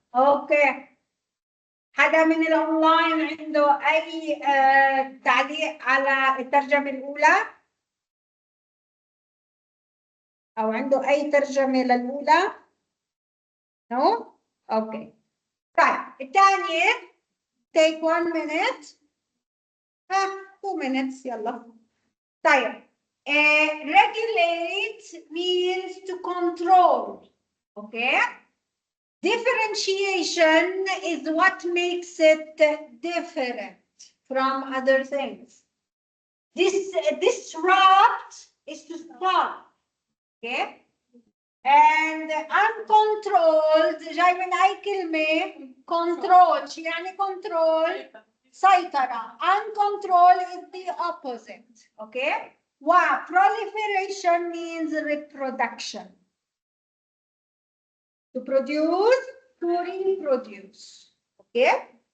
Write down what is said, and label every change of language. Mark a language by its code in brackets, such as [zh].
[ar] أوكي، حدا من الأونلاين عنده أي تعليق على الترجمة الأولى؟ أو عنده أي ترجمة للأولى؟ No؟ أوكي. طيب الثانية [en] take 1 minute 2 minutes [ar] يلا. [en] طيب regulate means to control. Okay, differentiation is what makes it different from other things. Disrupt is to stop. Okay, and uncontrolled [ar] جاي من أي كلمة؟ [en] control. [ar] شو يعني control؟ سيطرة. [en] Uncontrolled is the opposite. Okay, proliferation means reproduction. To produce, to reproduce. Okay.